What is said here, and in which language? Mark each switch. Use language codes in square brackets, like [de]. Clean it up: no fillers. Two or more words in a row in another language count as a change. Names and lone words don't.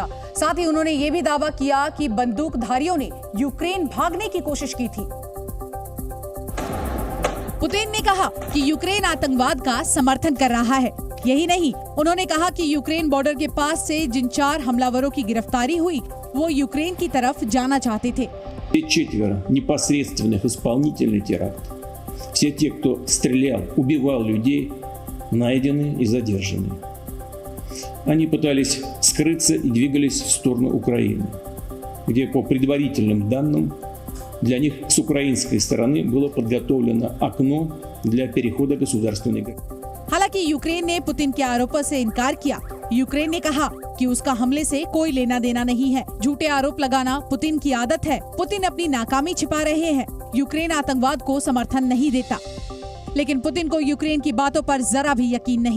[hi] साथ ही उन्होंने ये भी दावा किया कि बंदूकधारियों ने यूक्रेन भागने की कोशिश की थी। पुतिन ने कहा कि यूक्रेन आतंकवाद का समर्थन कर रहा है। यही नहीं, उन्होंने कहा कि यूक्रेन बॉर्डर के पास से जिन 4 हमलावरों की गिरफ्तारी हुई वो यूक्रेन की तरफ जाना चाहते थे। [ru] 4 непосредственных исполнителей теракта. Все те, кто стрелял, убивал людей, найдены и задержаны. Они пытались скрыться и двигались в сторону Украины, где, по предварительным данным, для них с украинской стороны было подготовлено окно для перехода государственной границы. [hi] हालांकि यूक्रेन ने पुतिन के आरोपों से इनकार किया। यूक्रेन ने कहा कि उसका हमले से कोई लेना देना नहीं है। झूठे आरोप लगाना पुतिन की आदत है। पुतिन अपनी नाकामी छिपा रहे हैं। यूक्रेन आतंकवाद को समर्थन नहीं देता। लेकिन पुतिन को यूक्रेन की बातों पर जरा भी यकीन नहीं।